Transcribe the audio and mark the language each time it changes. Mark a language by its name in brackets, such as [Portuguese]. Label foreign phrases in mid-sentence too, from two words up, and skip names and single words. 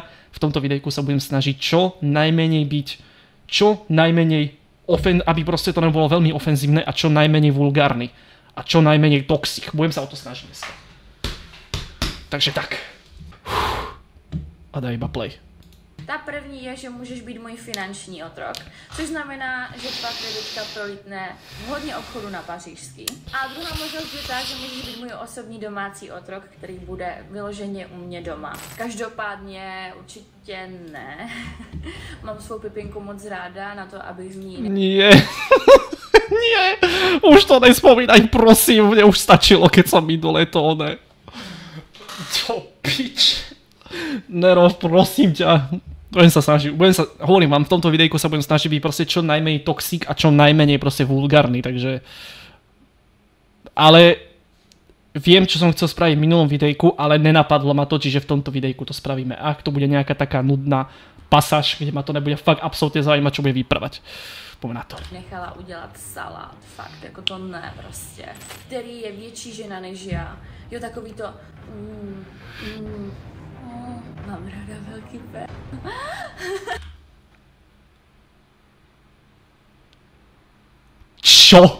[Slovak] V tomto videjku sa budem snažiť čo najmenej byť, aby proste to nebolo veľmi ofenzívne a čo najmenej vulgárny a čo najmenej toxic. Budem sa o to snažiť dneska. Takže tak. A daj iba play. [Czech] Ta první je, že můžeš být můj finanční otrok, což znamená, že tvá kreditka prolítne v hodně obchodu na Pařížský. A druhá možnost je ta, že můžeš být můj osobní domácí otrok, který bude vyloženě u mě doma. Každopádně určitě ne. Mám svou Pipinku moc ráda na to, abych z ní... [Slovak] Nie. Nie. Už to nespomínaj, prosím. Mne už stačilo, keď som minulé to one. Čo pič. Nero, prosím ťa. Hovorím vám, v tomto videjku sa budem snažiť byť proste čo najmenej toxic a čo najmenej proste vulgárny, takže... Ale viem, čo som chcel spraviť v minulom videjku, ale nenapadlo ma to, čiže v tomto videjku to spravíme. Ak to bude nejaká taká nudná pasáž, kde ma to nebude fakt absolútne zaujímať, čo bude vyprávať. Poďme na to. [Czech] Nechala udělat salát, fakt, jako to ne prostě. Který je větší žena než já. Jo, takový to... Mám ráda velký pé. [Slovak] Čo?